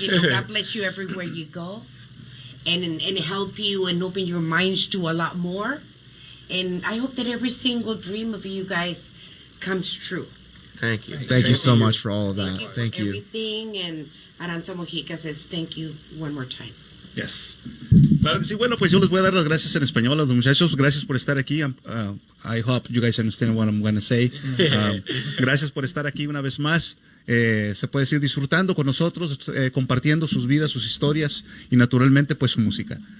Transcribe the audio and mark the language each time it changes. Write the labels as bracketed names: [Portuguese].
[English] You know, God bless you everywhere you go, and help you and open your minds to a lot more. And I hope that every single dream of you guys comes true. Thank you. Thank you so much for all of that. Thank you. Everything, and Aranza Mojica says thank you one more time. [Spanish] Yes. Claro que sí. Bueno, pues yo les voy a dar las gracias en español a los muchachos. Gracias por estar aquí. [English] I hope you guys understand what I'm going to say. [Spanish] Gracias por estar aquí una vez más. Se puede decir disfrutando con nosotros, compartiendo sus vidas, sus historias y naturalmente pues su música.